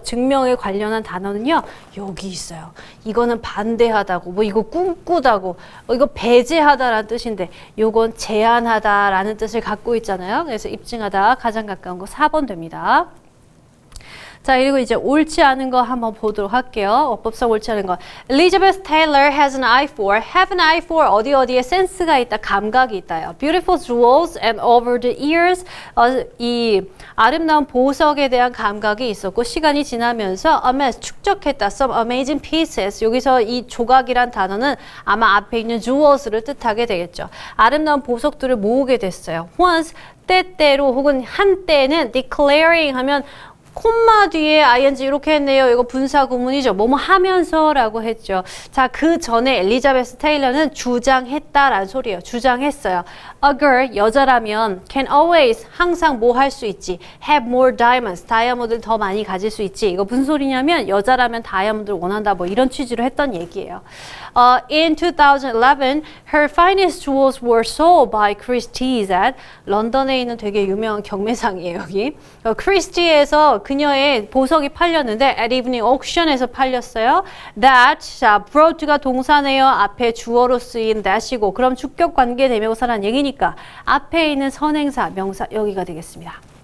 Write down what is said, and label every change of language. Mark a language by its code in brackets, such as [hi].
[ko] 증명에 관련한 단어는요, 여기 있어요. 이거는 반대하다고, 뭐 이거 꿈꾸다고, 이거 배제하다라는 뜻인데, 요건 제한하다라는 뜻을 갖고 있잖아요. 그래서 입증하다 가장 가까운 거 4번 됩니다. 자, 그리고 이제 옳지 않은 거 한번 보도록 할게요. 어법상 옳지 않은 거. [en] Elizabeth Taylor has an eye for, have an eye for [ko] 어디에 센스가 있다, 감각이 있다요. [en] Beautiful jewels and over the years, [ko] 이 아름다운 보석에 대한 감각이 있었고 시간이 지나면서 amass, 축적했다. [en] Some amazing pieces. [ko] 여기서 이 조각이란 단어는 아마 앞에 있는 jewels를 뜻하게 되겠죠. 아름다운 보석들을 모으게 됐어요. Once, 때때로 혹은 한때는 declaring 하면 콤마 뒤에 ing 이렇게 했네요. 이거 분사 구문이죠. 뭐뭐 하면서라고 했죠. 자, 그 전에 엘리자베스 테일러는 주장했다라는 소리예요. 주장했어요. [en] A girl, [ko] 여자라면 [en] can always, [ko] 항상 뭐 할 수 있지. [en] have more diamonds, [ko] 다이아몬드를 더 많이 가질 수 있지. 이거 무슨 소리냐면 여자라면 다이아몬드를 원한다. 뭐 이런 취지로 했던 얘기예요. [en] In 2011, her finest jewels were sold by Christie's at [ko] 런던에 있는 되게 유명한 경매상이에요. 여기 크리스티에서 그녀의 보석이 팔렸는데 [en] at evening auction [ko] 에서 팔렸어요. That, 자, brought가 동사네요. 앞에 주어로 쓰인 that이고 그럼 주격 관계 대명사란 얘기니까 앞에 있는 선행사, 명사 여기가 되겠습니다.